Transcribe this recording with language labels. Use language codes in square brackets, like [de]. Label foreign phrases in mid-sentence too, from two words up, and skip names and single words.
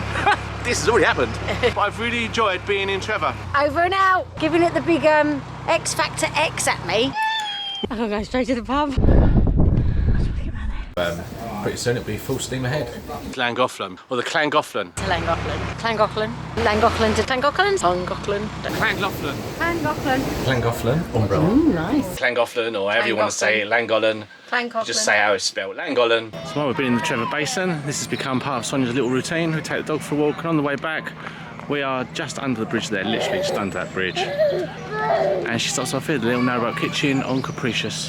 [en] This has already happened. But I've really enjoyed being in Trevor. Over and out. Giving it the big X Factor X at me. I'm going to go straight to the pub. Pretty soon it'll be full steam ahead. Llangollen, or the Llangollen. To Llangollen. Llangollen. Llangollen to Llangollen. Llangollen. Llangollen. Llangollen. Llangollen, umbrella. Nice. Llangollen, or however you want to say it, Llangollen. Llangollen. Just say how it's spelled, Llangollen. So while we've been in the Trevor Basin, this has become part of Sonia's little routine. We take the dog for a walk, and on the way back, we are just under the bridge there, literally just under that bridge. And she stops off here, the little narrowboat kitchen on Capricious.